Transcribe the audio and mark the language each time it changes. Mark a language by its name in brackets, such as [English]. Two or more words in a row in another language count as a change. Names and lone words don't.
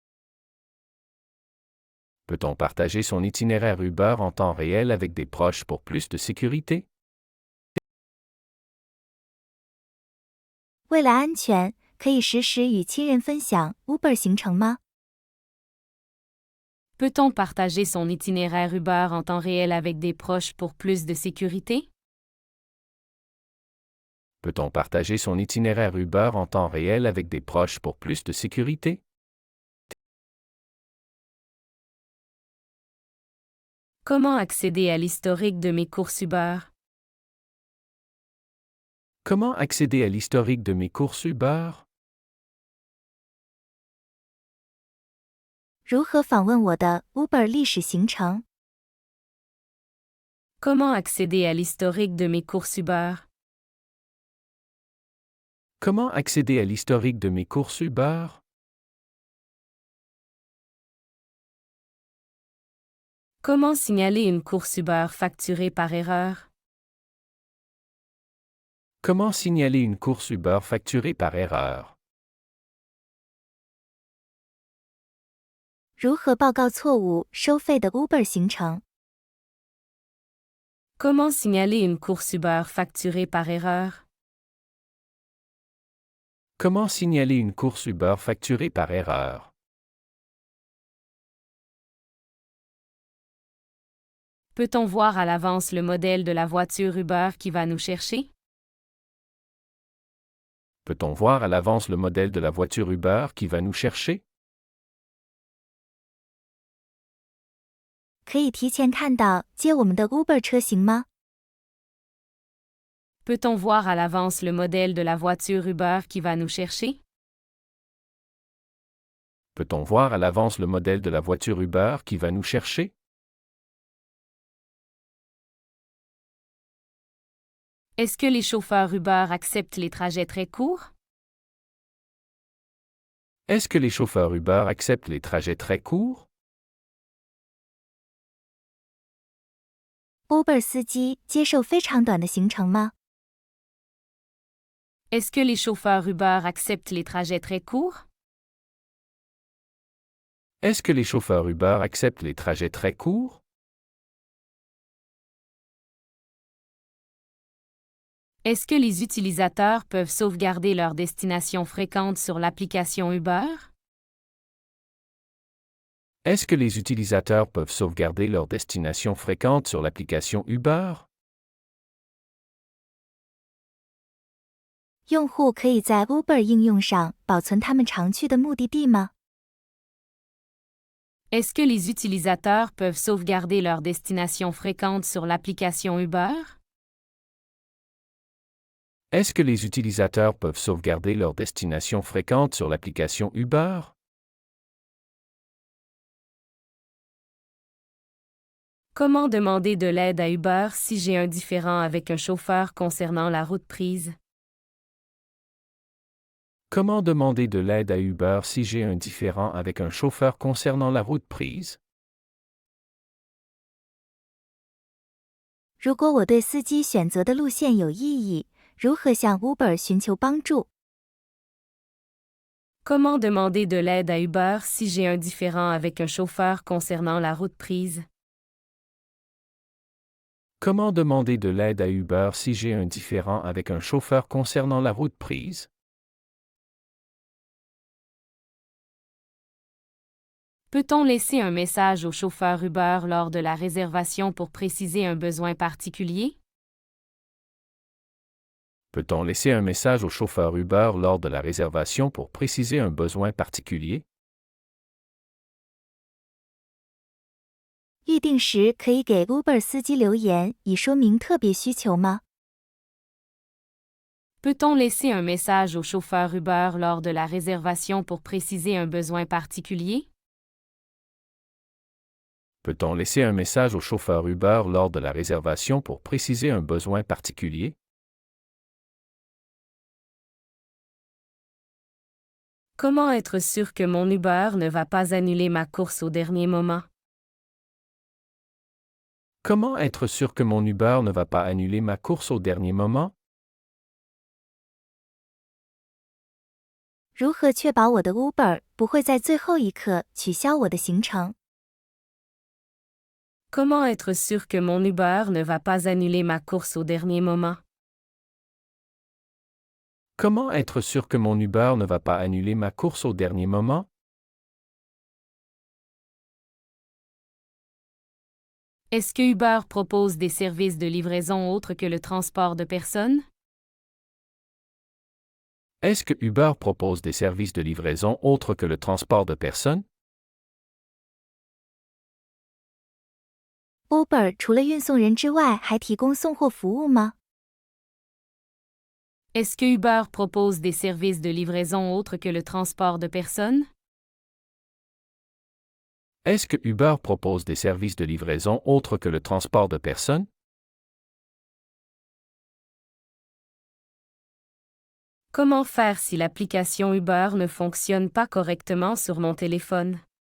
[French] Peut-on partager son itinéraire Uber en temps réel avec des proches pour plus de sécurité? [Chinese] 为了安全，可以实时与亲人分享 Uber 行程吗？ [French] Peut-on partager son itinéraire Uber en temps réel avec des proches pour plus de sécurité? Peut-on partager son itinéraire Uber en temps réel avec des proches pour plus de sécurité? Comment accéder à l'historique de mes courses Uber? Comment accéder à l'historique de mes courses Uber? [Chinese] 如何访问我的 Uber 历史行程？ [French] Comment accéder à l'historique de mes courses Uber? Comment accéder à l'historique de mes courses Uber? Comment signaler une course Uber facturée par erreur? Comment signaler une course Uber facturée par erreur? [Chinese] 如何报告错误收费的 Uber 行程？ [French] Comment signaler une course Uber facturée par erreur? Comment signaler une course Uber facturée par erreur? Peut-on voir à l'avance le modèle de la voiture Uber qui va nous chercher? Peut-on voir à l'avance le modèle de la voiture Uber qui va nous chercher? [Chinese] 可以提前看到接我们的 Uber 车型吗？ [French] Peut-on voir à l'avance le modèle de la voiture Uber qui va nous chercher? Peut-on voir à l'avance le modèle de la voiture Uber qui va nous chercher? Est-ce que les chauffeurs Uber acceptent les trajets très courts? Est-ce que les chauffeurs Uber acceptent les trajets très courts? [Chinese] Uber 司机接受非常短的行程吗？ [French] Est-ce que les chauffeurs Uber acceptent les trajets très courts? Est-ce que les chauffeurs Uber acceptent les trajets très courts? Est-ce que les utilisateurs peuvent sauvegarder leur destination fréquente sur l'application Uber? Est-ce que les utilisateurs peuvent sauvegarder leur destination fréquente sur l'application Uber? [Chinese] 用户可以在 Uber 应用上保存他们常去的目的地吗？ [French] Est-ce que les utilisateurs peuvent sauvegarder leur destination fréquente sur l'application Uber? Est-ce que les utilisateurs peuvent sauvegarder leur destination fréquente sur l'application Uber? Comment demander de l'aide à Uber si j'ai un différend avec un chauffeur concernant la route prise? Comment demander de l'aide à Uber si j'ai un différend avec un chauffeur concernant la route prise? [Chinese] 如果我对司机选择的路线有异议，如何向 Uber 寻求帮助？ [French] Comment demander de l'aide à Uber si j'ai un différend avec un chauffeur concernant la route prise? Comment demander de l'aide à Uber si j'ai un différend avec un chauffeur concernant la route prise? Peut-on laisser un message au chauffeur Uber lors de la réservation pour préciser un besoin particulier? Peut-on laisser un message au chauffeur Uber lors de la réservation pour préciser un besoin particulier? [Chinese] 预定时可以给 Uber 司机留言，以说明特别需求吗？ [French] Peut-on laisser un message au chauffeur Uber lors de la réservation pour préciser un besoin particulier? Peut-on laisser un message au chauffeur Uber lors de la réservation pour préciser un besoin particulier? Comment être sûr que mon Uber ne va pas annuler ma course au dernier moment? Comment être sûr que mon Uber ne va pas annuler ma course au dernier moment? [Chinese] 如何确保我的 Uber 不会在最后一刻取消我的行程？ [French] Comment être sûr que mon Uber ne va pas annuler ma course au dernier moment? Comment être sûr que mon Uber ne va pas annuler ma course au dernier moment? Est-ce que Uber propose des services de livraison autres que le transport de personnes? Est-ce que Uber propose des services de livraison autres que le transport de personnes? [Chinese] Uber 除了运送人之外，还提供送货服务吗？ [French] Est-ce que Uber propose des services de livraison autres que le transport de personnes? Est-ce que Uber propose des services de livraison autres que le transport de personnes? Comment faire si l'application Uber ne fonctionne pas correctement sur mon téléphone?